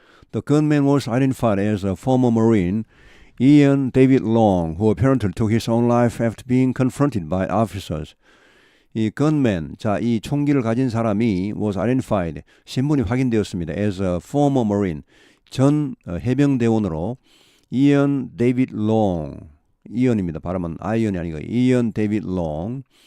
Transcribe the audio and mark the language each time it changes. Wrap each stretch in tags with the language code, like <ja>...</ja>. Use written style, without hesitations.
<en>The gunman was identified as a former Marine Ian David Long, who apparently took his own life after being confronted by officers.</en> <ko>이 gunman, 자, 이 총기를 가진 사람이</ko> <en>was identified,</en> <ko>신분이 확인되었습니다.</ko> <en>as a former Marine,</en> <ko>전 해병대원으로 Ian David Long, 이언입니다. 발음은 아이언이 아니고 Ian David Long.</ko>